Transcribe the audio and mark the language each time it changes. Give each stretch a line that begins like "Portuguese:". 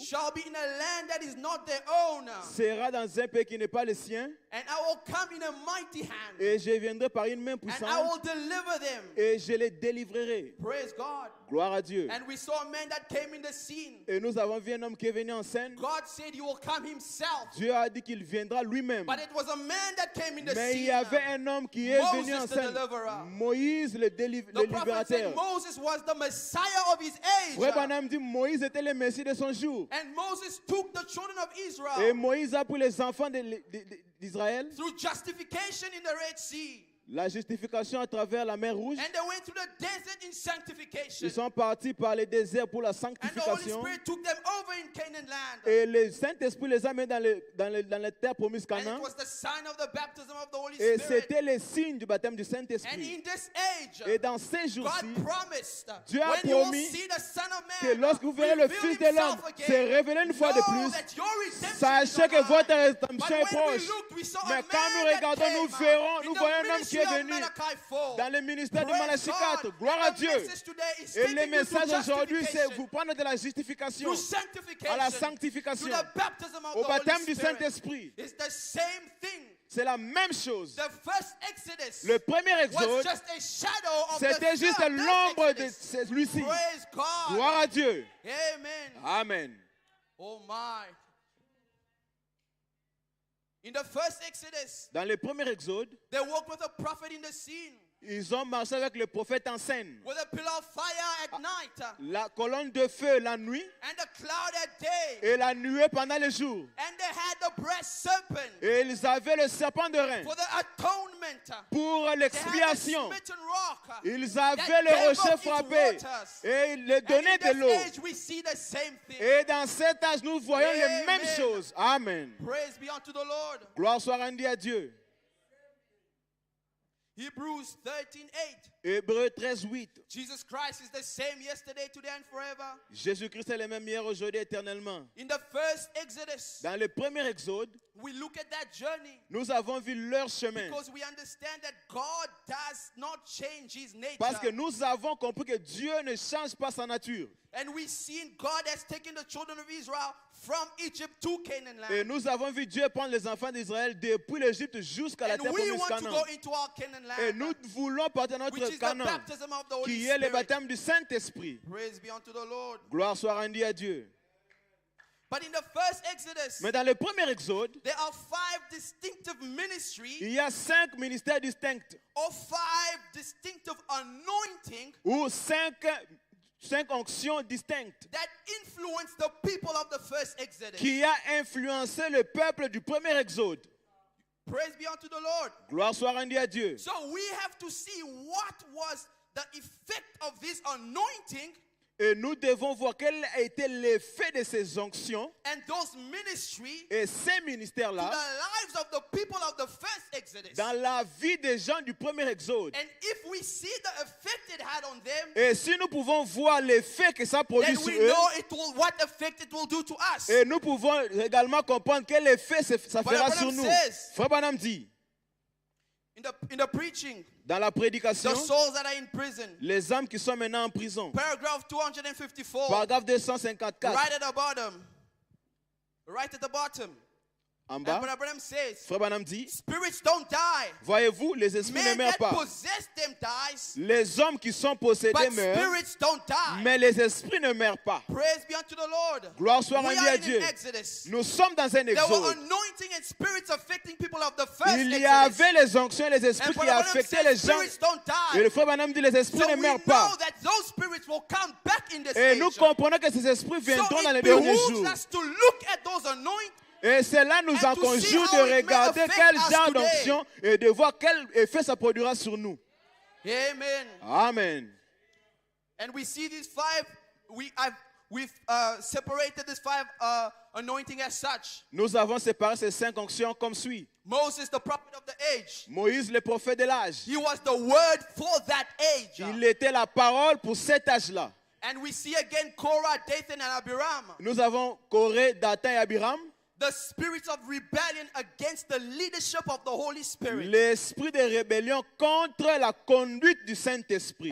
English: shall be in a land that is not their own.
French: sera dans un pays qui n'est pas le sien,
English: And I will come in a mighty hand.
French: et je viendrai par une main
English: And I
French: puissante,
English: will deliver them.
French: et je les délivrerai.
English: Praise God.
French: Gloire à Dieu.
English: And we saw a man that came in the scene.
French: Et nous avons vu un homme qui est venu en scène.
English: God said he will come himself.
French: Dieu a dit qu'il viendra lui-même.
English: But it was a man that came in the
French: Mais il
English: scene.
French: y avait un homme qui est venu en
English: Moses the
French: scène.
English: deliverer.
French: Moïse le
English: The prophet said
French: libérateur.
English: Moses was the Messiah of his age.
French: Frère Branham dit Moïse était le Messie de son jour.
English: And Moses took the children of
French: Et
English: Israel
French: Moïse a pris les enfants d'Israël,
English: through justification in the Red Sea.
French: la justification à travers la mer Rouge.
English: And they went through the desert in sanctification.
French: Ils sont partis par le désert pour la
English: And the Holy
French: sanctification.
English: Spirit took them over in Canaan land.
French: Et le Saint-Esprit les a mis dans la terre promise
English: And
French: Canaan.
English: it was the sign of the baptism of the Holy
French: Et
English: Spirit.
French: c'était le signe du baptême du
English: And
French: Saint-Esprit.
English: in this age,
French: Et dans ces jours-ci,
English: God promised
French: Dieu a
English: when you will
French: promis
English: see the Son of
French: que
English: Man
French: lorsque vous verrez le
English: reveal
French: Fils de l'homme
English: himself again,
French: se révéler une fois de
English: know
French: plus,
English: that your redemption is
French: sachez
English: on
French: que votre
English: high.
French: rédemption
English: But
French: est
English: when we
French: proche.
English: looked, we saw a
French: Mais
English: man
French: quand nous
English: that
French: regardons,
English: came
French: nous verrons,
English: in
French: nous
English: the
French: voyons un homme qui
English: ministry
French: est
English: of
French: venu
English: Malachi 4.
French: dans le ministère de
English: Praise
French: Malachie
English: God.
French: 4. Gloire à
English: And the
French: Dieu.
English: message today is
French: Et
English: taking
French: le
English: you to
French: message aujourd'hui, c'est
English: justification,
French: vous prendre de la justification
English: through sanctification,
French: à la
English: to
French: sanctification,
English: the baptism of
French: au
English: the
French: baptême
English: Holy
French: du
English: Spirit.
French: Saint-Esprit.
English: It's the same thing.
French: C'est la même chose.
English: The first Exodus
French: Le premier
English: was
French: exode,
English: just a shadow of
French: c'était
English: the
French: juste
English: third
French: l'ombre de
English: Exodus.
French: celui-ci.
English: Praise God.
French: Gloire à Dieu.
English: Amen.
French: Amen.
English: Oh my. In the first Exodus,
French: Dans le premier exode,
English: they walked with a prophet in the scene.
French: Ils ont marché avec le prophète en scène.
English: with a pillar of fire at night
French: La colonne de feu la nuit
English: and a cloud at day.
French: et la nuée pendant le jour.
English: And they had the breast serpent
French: Et ils avaient le serpent de rein
English: for the atonement.
French: pour
English: They had the
French: l'expiation.
English: smitten rock.
French: Ils avaient
English: that
French: le
English: gave
French: rocher
English: up its
French: frappé
English: waters.
French: et ils le
English: And
French: donnaient
English: in
French: de
English: this
French: l'eau.
English: age, we see the same thing.
French: Et dans cet âge, nous voyons les
English: Amen.
French: mêmes choses. Amen.
English: Praise be unto the Lord.
French: Gloire soit rendue à Dieu.
English: Hebrews 13:8.
French: Hébreux 13, 8.
English: Jesus Christ is the same yesterday, today, and forever.
French: Jésus-Christ est le même hier, aujourd'hui, éternellement.
English: In the first Exodus,
French: Dans le premier exode,
English: we look at that journey
French: nous avons vu leur chemin.
English: because we understand that God does not change his nature.
French: Parce que nous avons compris que Dieu ne change pas sa nature.
English: And we seen God has taken the children of Israel from Egypt to Canaan
French: Et
English: land.
French: nous avons vu Dieu prendre les enfants d'Israël depuis l'Égypte jusqu'à la
English: And
French: terre
English: we
French: promise
English: want to
French: Canaan.
English: go into our Canaan
French: Et
English: land,
French: nous voulons partir à
English: which
French: notre
English: is the
French: Canaan,
English: baptism of the Holy
French: qui est le
English: Spirit.
French: baptême du Saint-Esprit.
English: Praise be unto the Lord.
French: Gloire soit rendue à Dieu.
English: But in the first Exodus,
French: Mais dans le premier exode,
English: there are 5 distinctive ministries
French: il y a 5 ministères distincts
English: or 5 distinctive anointing
French: ou 5 onctions distinctes
English: that influence the people of the first Exodus.
French: qui a influencé le peuple du premier exode.
English: Praise be unto the Lord.
French: Gloire soit rendue à Dieu.
English: So we have to see what was the effect of this anointing
French: Et nous devons voir quel a été l'effet de ces onctions
English: and those ministries
French: et ces
English: to
French: ministères-là
English: the lives of the people of the first Exodus.
French: dans la vie des gens du premier exode.
English: And if we see the effect it had on them,
French: Et si nous pouvons voir l'effet que ça produit
English: then
French: sur
English: we
French: eux,
English: know what effect it will do to us.
French: et nous pouvons également comprendre quel effet ça Frère fera sur
English: Branham
French: nous.
English: says-
French: Frère Branham dit,
English: In the preaching,
French: dans la prédication,
English: the souls that are in prison,
French: les âmes qui sont maintenant en prison,
English: paragraph 254,
French: paragraphe 254,
English: right at the bottom, right at the bottom,
French: en
English: and
French: bas,
English: Brother Branham says,
French: Frère Branham dit,
English: spirits don't die.
French: voyez-vous, les esprits ne
English: Men
French: meurent
English: that
French: pas.
English: possess them dies,
French: Les hommes qui sont possédés
English: but
French: meurent,
English: spirits don't die.
French: mais les esprits ne meurent pas.
English: Praise be unto the Lord.
French: Gloire soit
English: We
French: rendue
English: are
French: à
English: in
French: Dieu.
English: an Exodus.
French: Nous sommes dans un
English: There were
French: exode.
English: anointing and spirits affecting people of the first
French: Il y
English: Exodus.
French: avait les onctions et les
English: And
French: esprits qui
English: Brother Branham
French: affectaient les
English: says
French: gens.
English: spirits don't
French: Et le
English: die.
French: frère Branham dit les esprits
English: So
French: ne
English: we
French: meurent
English: know
French: pas.
English: that those spirits will come back in this
French: Et
English: age.
French: nous comprenons que ces esprits
English: So
French: viendront dans les
English: it
French: derniers
English: behooves
French: jours.
English: us to look at those anointing.
French: Et cela nous
English: And to
French: conjure
English: see
French: de
English: how it may
French: regarder
English: affect
French: quel
English: us
French: genre
English: today.
French: d'onction et de voir quel effet ça produira sur nous.
English: Amen.
French: Amen.
English: And we see these 5. We've separated these 5 anointing as such.
French: Nous avons séparé ces 5 onctions comme suit.
English: Moses, the prophet of the age.
French: Moïse, le prophète de l'âge.
English: He was the word for that age.
French: Il était la parole pour cet âge-là.
English: And we see again Korah, Dathan, and Abiram.
French: Nous avons Corée, Dathan et Abiram.
English: The spirits of rebellion against the leadership of the Holy Spirit.
French: L'esprit de rébellion contre la conduite du Saint-Esprit.